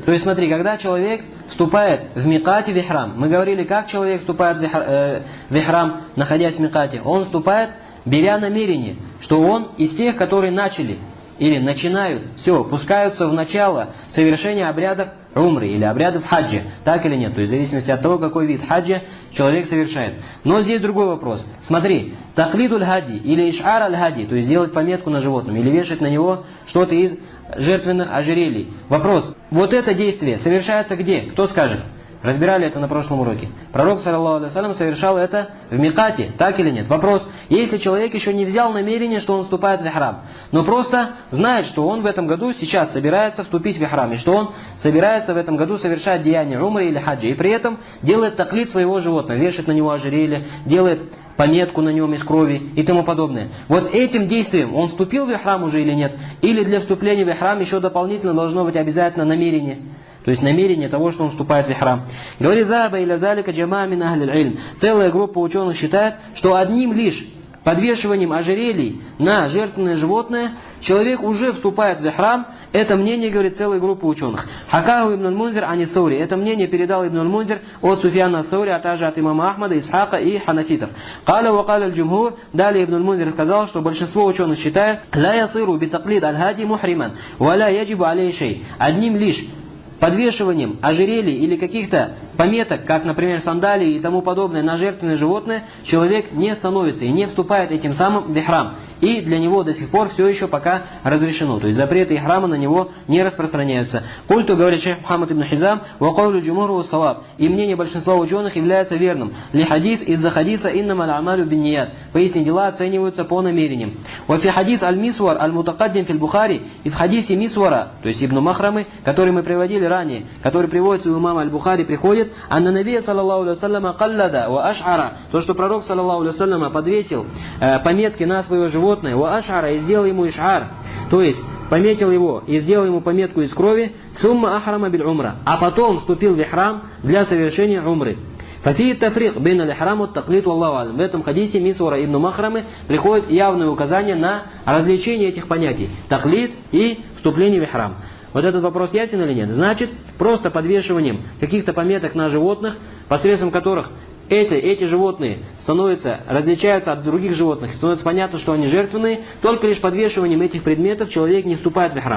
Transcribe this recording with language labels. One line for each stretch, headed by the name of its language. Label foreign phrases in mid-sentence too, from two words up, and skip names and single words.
Russian: То есть смотри, когда человек вступает в микате в ихрам, мы говорили, как человек вступает в ихрам, находясь в микате, он вступает, беря намерение, что он из тех, которые начали или начинают, все, пускаются в начало совершения обрядов умры или обрядов хаджа, так или нет, то есть в зависимости от того, какой вид хаджа человек совершает. Но здесь другой вопрос. Смотри,
Arabic: تقليد الهدي
Russian: или
Arabic: إشعار الهدي,
Russian: то есть делать пометку на животном или вешать на него что-то из жертвенных ожерелий. Вопрос, вот это действие совершается где? Кто скажет? Разбирали это на прошлом уроке. Пророк,
Arabic: صلى الله عليه وسلم,
Russian: совершал это в микате, так или нет? Вопрос, если человек еще не взял намерение, что он вступает в ихрам, но просто знает, что он в этом году сейчас собирается вступить в ихрам, и что он собирается в этом году совершать деяние умры или хаджа, и при этом делает таклид своего животного, вешает на него ожерелье, делает пометку на нем из крови и тому подобное. Вот этим действием он вступил в ихрам уже или нет? Или для вступления в ихрам еще дополнительно должно быть обязательно намерение? То есть намерение того, что он вступает в ихрам. Говорит:
Arabic: «ذهب إلى ذلك جماعة من أهل العلم».
Russian: Целая группа ученых считает, что одним лишь подвешиванием ожерелий на жертвенное животное человек уже вступает в ихрам. Это мнение, говорит, целая группа ученых.
Arabic: حكاه ابن المنذر عن الثوري.
Russian: Это мнение передал ибн аль-Мунзир от Суфьяна ас-Саури, а также от имама Ахмада, Исхака и ханафитов.
Arabic: قال وقال الجمهور.
Russian: Далее ибн аль-Мунзир сказал, что большинство ученых считает:
Arabic: «لا يصير بتقليد الهدي محرما ولا يجب عليه شيء».
Russian: Одним лишь подвешиванием ожерелий или каких-то пометок, как, например, сандалии и тому подобное, на жертвенное животное, человек не становится и не вступает этим самым в ихрам. И для него до сих пор все еще пока разрешено. То есть запреты ихрама на него не распространяются.
Arabic: Культу, говорит шейх Мухаммад ибн Хизам, وقول الجمهور صواب.
Russian: И мнение большинства ученых является верным.
Arabic: لحديث
Russian: из-за хадиса
Arabic: إنما الأعمال بالنيات.
Russian: Поистине дела оцениваются по намерениям.
Arabic: وفي حديث المسور المتقدم في البخاري.
Russian: И в хадисе Мисвара, то есть Ибн Махрамы, который мы приводили ранее, который приводится у имама аль-Бухари, приходит:
Arabic: «أن النبي صلى الله عليه وسلم قلد وأشعر».
Russian: То, что пророк,
Arabic: صلى الله عليه وسلم,
Russian: подвесил пометки на свое животное,
Arabic: وأشعر,
Russian: и сделал ему иш'ар, то есть пометил его и сделал ему пометку из крови,
Arabic: ثم أحرم بالعمرة,
Russian: а потом вступил в ихрам для совершения умры.
Arabic: ففي تفريق بين الإحرام
Russian: от
Arabic: التقليد والله أعلم.
Russian: В этом хадисе Мисвара ибн Махрамы приходит явное указание на различение этих понятий: таклид и вступление в ихрам. Вот этот вопрос ясен или нет? Значит, просто подвешиванием каких-то пометок на животных, посредством которых эти животные различаются от других животных, становится понятно, что они жертвенные, только лишь подвешиванием этих предметов человек не вступает в ихрам.